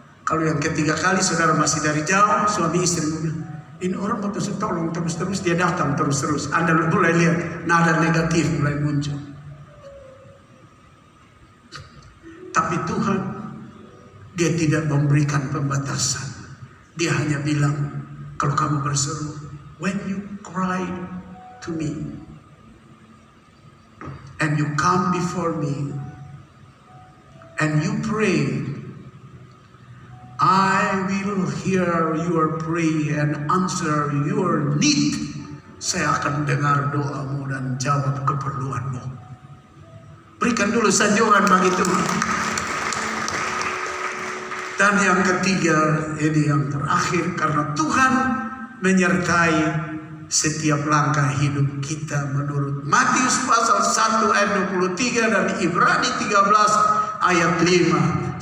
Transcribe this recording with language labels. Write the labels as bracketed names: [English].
[Indonesian] Kalau yang ketiga kali saudara masih dari jauh, suami istri bilang, ini orang mau tolong terus-terus, dia datang terus-terus. Anda mulai lihat nada negatif mulai muncul. Tapi Tuhan, Dia tidak memberikan pembatasan. Dia hanya bilang, kalau kamu berseru, [English] when you cry to me, and you come before me, and you pray, I will hear your prayer and answer your need. [Indonesian] Saya akan dengar doamu dan jawab keperluanmu. Berikan dulu sanjungan bagi Tuhan. Dan yang ketiga, ini yang terakhir, karena Tuhan menyertai setiap langkah hidup kita menurut Matius pasal 1 ayat 23 dan Ibrani 13 ayat 5.